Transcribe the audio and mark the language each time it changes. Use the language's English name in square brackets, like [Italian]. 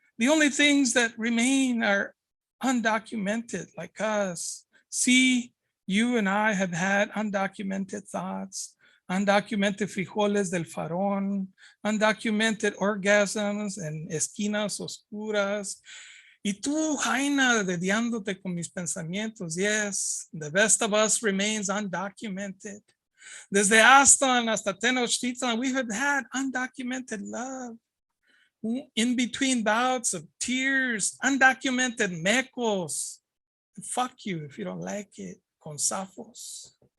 [English] The only things that remain are undocumented, like us. See, you and I have had undocumented thoughts, undocumented [Spanish] frijoles del farón, [English] undocumented orgasms [Spanish] en esquinas oscuras. Y tú, Jaina, dediándote con mis pensamientos. [English] Yes, the best of us remains undocumented. [Spanish] Desde Aztlan hasta Tenochtitlan, [English] we have had undocumented love. In between bouts of tears, undocumented mecos. Fuck you if you don't like it, [Spanish] con zafos.